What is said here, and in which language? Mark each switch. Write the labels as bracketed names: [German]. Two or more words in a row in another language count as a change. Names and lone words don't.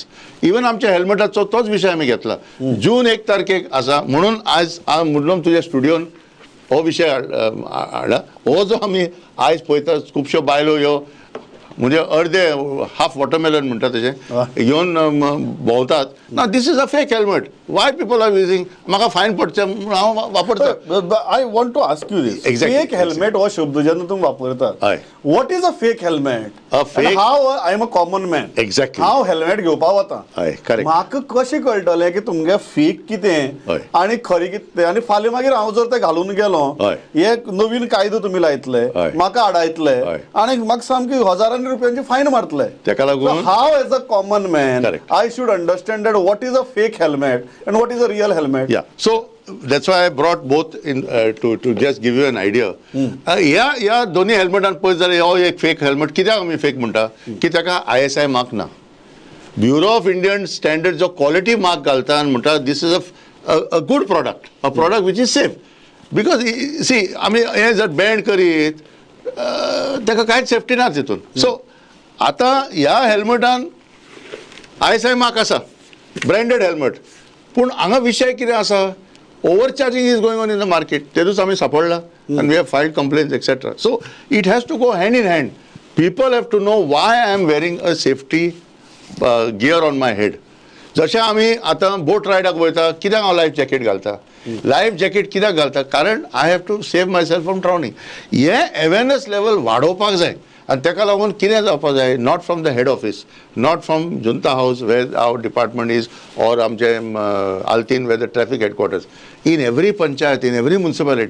[Konkani] Even आमच्या हेल्मेटाचो तोच विषय आम्ही घेतला. जून 1 तारखेक आसा म्हणून आज मुद्दम तुझ्या स्टुडियोन हो विषय हाडला. हो जो आम्ही आज पळयता खुबश्यो बायलो ह्यो म्हणजे अर्धे [English] half watermelon [Konkani] म्हणतात तशें घेवन भोंवतात. [English] no this is a fake helmet. why people are using, [Konkani] म्हाका फायन पडचे म्हणून हांव वापरता. [English] I want to ask you this, fake helmet [Konkani] हो शब्द जेन्ना तुम्ही वापरतात, [English] what is a fake helmet? हाव I am a common man, exactly [Konkani] हांव हेल्मेट घेवपाक वता, म्हाका कशें कळटलें की तुमगे फेक कितें आनी खरी कितें, आनी फाल्यां मागीर हांव जर तें घालून गेलो हे नवीन कायदो तुमी लायतले, म्हाका आडायतले आनी म्हाका सामकी हजारांनी रुपयांची फायन मारतले. तेका लागून [English] हाव as a common man I should understand that what is a fake helmet and what is a real helmet. Yeah, so that's why I brought both in to just give you an idea. [Konkani] या दोन्ही हेल्मेटान पळयत जाल्यार हो एक [English] fake helmet. [Konkani] कित्याक आमी फेक म्हणटा की ताका ISI मार्क ना. [English] ब्युरो ऑफ इंडियन स्टँडर्ड जो quality mark [Konkani] घालता आनी म्हणटा [English] this is a good product, a product which is safe. because see [Konkani] आमी हे जर बॅन करीत ताका कांयच सेफ्टी ना तितून. सो आतां ह्या हेल्मेटान ISI मार्क आसा, [English] branded helmet, [Konkani] पूण हांगा विषय कितें आसा, [English] over charging is going on in the market. [Konkani] तेदूच आमी सांपडला आनी [English] we have filed complaints etcetera. so it has to go hand in hand. people have to know why I am wearing a safety gear on my head. [Konkani] जशें आमी आतां बोट रायडाक वयता कित्याक हांव [English] life jacket [Konkani] घालता, [English] life jacket [Konkani] कित्याक घालता, कारण [English] I have to save my self from drowning. हे awareness level [Konkani] वाडोवपाक जाय आनी ताका लागून कितें जावपाक जाय, [English] not from the head office, not from Junta House where our department is, [Konkani] और आमचे आल्तीन [English] where the traffic headquarters, in every panchayat, in every municipality.